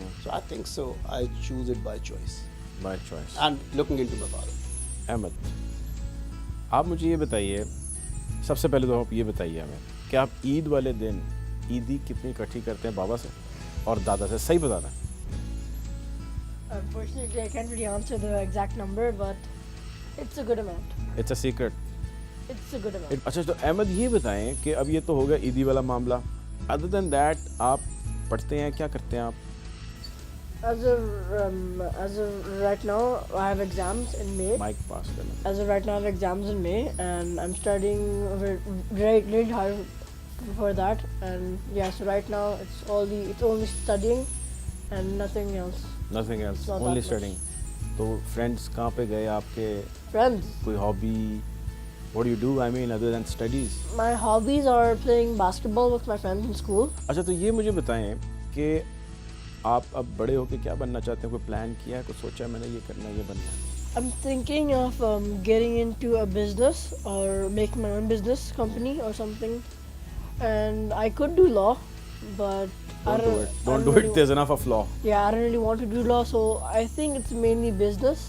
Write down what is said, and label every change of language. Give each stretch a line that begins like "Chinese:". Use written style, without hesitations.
English: So I think so I choose it by choice. By choice. And looking into my father.
Urdu: Ahmad, آپ مجھے یہ بتائیے, سب سے پہلے تو آپ یہ بتائیے ہمیں کہ آپ عید والے دن عیدی کتنی اکٹھی کرتے ہیں بابا سے اور دادا سے؟ صحیح بتانا ہے.
English: Unfortunately, I can't really answer the exact number, but it's a good amount. It's a secret. It's a good amount.
Urdu: اچھا تو احمد یہ بتائیں کہ اب یہ تو ہو گیا عیدی والا معاملہ.
English: other than that
Urdu: آپ پڑھتے ہیں, کیا کرتے ہیں آپ؟
English: As of right now, I have exams in May.
Urdu: Mic پاس کرنا.
English: As of right now, I have exams in May, and I'm studying really hard for that. And yeah, so right now it's only studying and nothing else. Nothing else, Not only that studying.
Urdu: تو friends کہاں پہ گئے آپ کے؟
English: Friends.
Urdu: کوئی hobby?
English: What do you do, I mean, other than studies? My hobbies are playing basketball with my friends in school.
Urdu: اچھا تو یہ مجھے بتائیں کہ آپ اب بڑے ہو کے کیا بننا چاہتے ہیں؟ کوئی پلان کیا ہے, کوئی سوچا ہے میں نے یہ کرنا ہے, یہ بننا ہے؟
English: I'm thinking of getting into a business or making my own business company or something. And I could do law, but Don't do it. There's enough of law. Yeah, I don't really want to do law, so I think it's mainly business.